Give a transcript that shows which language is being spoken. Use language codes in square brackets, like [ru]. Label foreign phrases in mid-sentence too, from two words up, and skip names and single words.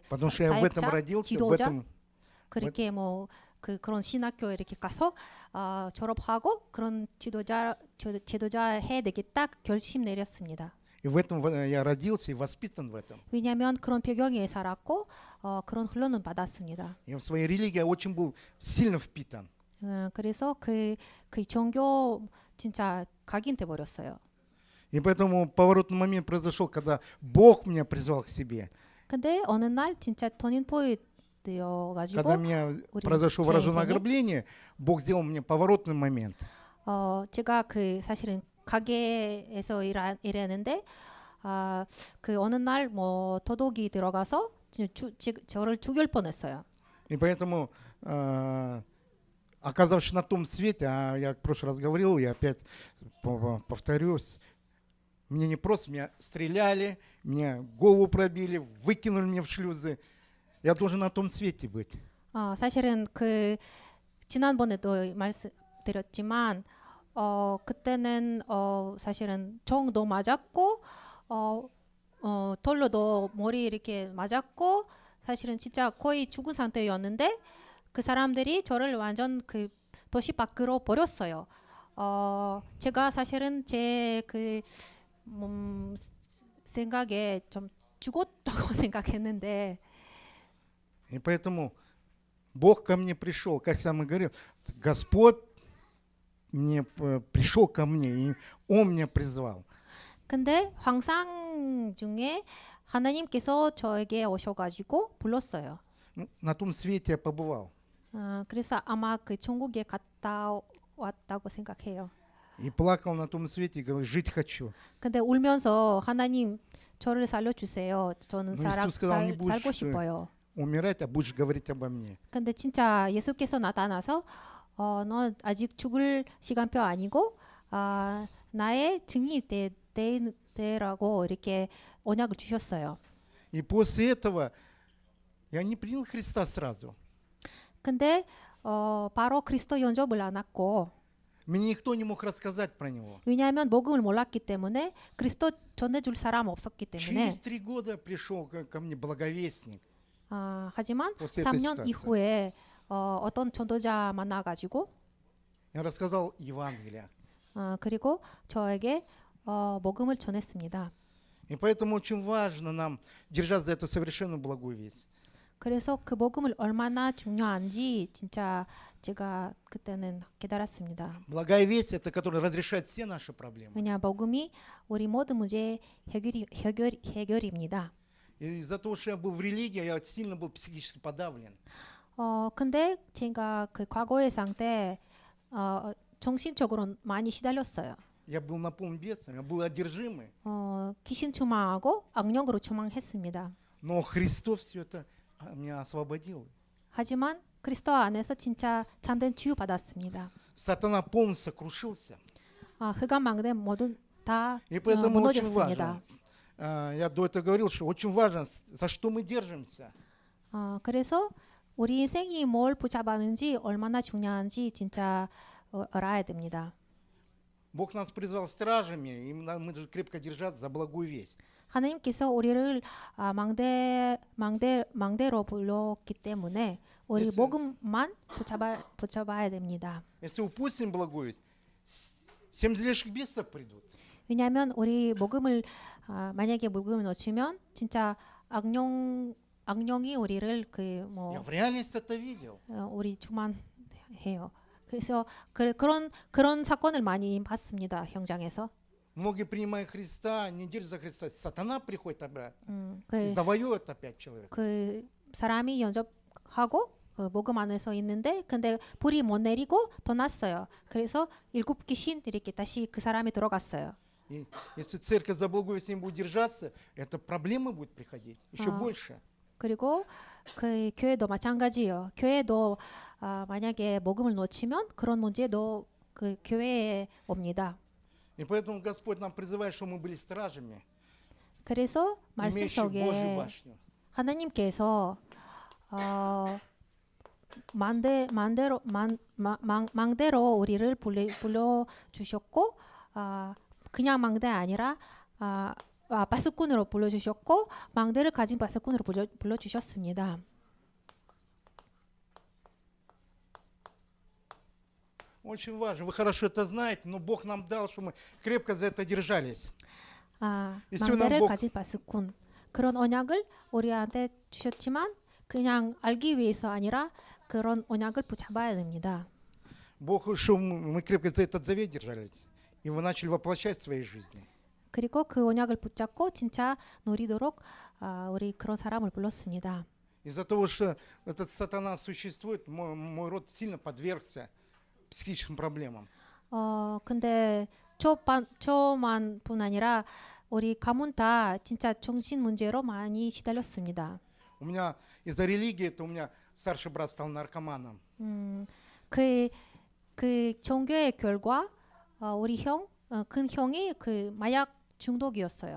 [ru] Потому что я в этом [ko] 사역자, [ru] родился, в [ko] 지도자 [ru] этом. [ko] 그렇게 뭐 그런 신학교 이렇게 가서 졸업하고 그런 지도자 해야 되겠다 결심 내렸습니다. [ru] И в этом я родился и воспитан в этом. [ko] 왜냐하면 그런 배경에 살았고 그런 훈련을 받았습니다. [ru] Я в своей религии очень был сильно впитан. [ko] 그래서 그 종교 진짜 각인돼 버렸어요. [ru] И поэтому поворотный момент произошел, когда Бог меня призвал к себе. [ko] 근데 어느 날 진짜 터닝 포인트 되어가지고 [ru] Когда у меня произошло вооруженное ограбление, Бог сделал мне поворотный момент. [ko] 제가 그 사실은 가게에서 일했는데 그 어느 날 뭐 도둑이 들어가서 저를 죽일 뻔했어요. [ru] И поэтому, оказавшись на том свете, я в прошлый раз говорил, я опять повторюсь, мне не просто, меня стреляли, мне голову пробили, выкинули меня в шлюзы. Я должен на том свете быть. [ko] 사실은 그 지난번에도 말씀드렸지만 그때는 사실은 총도 맞았고 돌로도 머리 이렇게 맞았고 사실은 진짜 거의 죽은 상태였는데 그 사람들이 저를 완전 그 도시 밖으로 버렸어요. 제가 사실은 제 그 생각에 좀 죽었다고 생각했는데 [ru] И поэтому Бог ко мне пришел, как сам и говорил, Господь пришел ко мне, и Он меня призвал. [ko] 근데 환상 중에 하나님께서 저에게 오셔가지고 불렀어요. [ru] На том свете я побывал. [ko] 그래서 아마 그 천국에 갔다 왔다고 생각해요. [ru] И плакал на том свете и говорил, жить хочу. [ko] 근데 울면서 하나님 저를 살려주세요. 저는 뭐 예수 [ru] сказал, не будешь, [ko] 살고 싶어요. [ru] Умирать, а будешь говорить обо мне. [ko] 근데 진짜 예수께서 나타나서 너 아직 죽을 시간표 아니고 나의 증인이 되라고 이렇게 언약을 주셨어요. [ru] И после этого я не принял Христа сразу. [ko] 근데 바로 그리스도 영접을 안 했고 [ru] Мне никто не мог рассказать про него. [ko] 왜냐하면 복음을 몰랐기 때문에 그리스도 전해줄 사람 없었기 때문에 [ru] Через 3 года пришел ко мне благовестник. [ko] 하지만 [ru] после этой [ko] 3년 [ru] ситуации. [ko] 이후에 어떤 전도자 만나가지고 [ru] Я рассказал Евангелие. [ko] 그리고 저에게 복음을 전했습니다. [ru] И поэтому очень важно нам держать за эту совершенно благую весть. [ko] 그래서 그 복음을 얼마나 중요한지 진짜 제가 그때는 깨달았습니다. [ru] Благая весть это которая разрешает все наши проблемы. [ko] 왜냐 복음이 우리 모든 문제 해결입니다. [ru] И из-за того, что я был в религии, я сильно был психически подавлен. [ko] 근데 제가 그 과거의 상태 정신적으로 많이 시달렸어요. [ru] Я был наполнен бесами, я был одержимый. [ko] 귀신 추망하고 악령으로 추망했습니다. [ru] Но Христос все это меня освободил. [ko] 하지만 그리스도 안에서 진짜 참된 치유 받았습니다. [ru] Сатана полностью сокрушился. [ko] 흑암 망대 모두 다 [ru] И поэтому очень [ko] 무너졌습니다. [ru] важно. Я до этого говорил, что очень важно, за что мы держимся. [ko] 그래서 우리 인생이 뭘 붙잡았는지 얼마나 중요한지 진짜 알아야 됩니다. [ru] Бог нас призвал стражами, и мы должны крепко держаться за благую весть. [ko] 하나님께서 우리를 망대로 불렀기 때문에 우리 [ru] Если- [ko] 복음만 붙잡아야 됩니다. [ru] Если упустим благую весть, 7 злейших бесов придут. [ko] 왜냐하면 우리 복음을 만약에 복음을 놓치면 진짜 악령이 우리를 [ru] Я в реальности это видел. [ko] 우리 주만해요. 그래서 그런 사건을 많이 봤습니다. 현장에서. [ru] Многие, принимая Христа, не держат за Христа. Сатана приходит обратно и [ko] 그, [ru] завоюет опять человека. [ko] 그 사람이 연접하고 그 복음 안에서 있는데 근데 불이 못 내리고 더 났어요. 그래서 7 귀신 이렇게 다시 그 사람이 들어갔어요. [ru] И если церковь за благую весть не будет держаться, это проблемы будут приходить еще больше. [ko] 그리고 그 교회도 마찬가지예요. 교회도 만약에 복음을 놓치면 그런 문제도 그 교회에 옵니다. [ru] И поэтому Господь нам призывает, чтобы мы были стражами, [ko] 그래서 말씀 [ru] имеющие Божью [ko] 속에 [ru] башню. [ko] 하나님께서 망대로 우리를 불러 주셨고 그냥 망대 아니라 바스꾼으로 불러 주셨고 망대를 가진 바스꾼으로 불러 주셨습니다. [ru] Очень важно. Вы хорошо это знаете, но Бог нам дал, чтобы мы крепко за это держались. [ko] 망대를 가진 바스꾼 그런 언약을 우리한테 주셨지만 그냥 알기 위해서 아니라 그런 언약을 붙잡아야 됩니다. [ru] Бог, чтобы мы крепко за этот завет держались, и вы начали воплощать в своей жизни. [ko] 그리고 그 언약을 붙잡고 진짜 누리도록 우리 그런 사람을 불렀습니다. [ru] Из-за того, что этот сатана существует, мой род сильно подвергся психическим проблемам. [ko] 근데 저만뿐 아니라 우리 가문 다 진짜 정신 문제로 많이 시달렸습니다. [ru] У меня из-за религии, это у меня старший брат стал наркоманом. [ko] 그 종교의 결과 우리 큰 형이 그 마약 중독이었어요.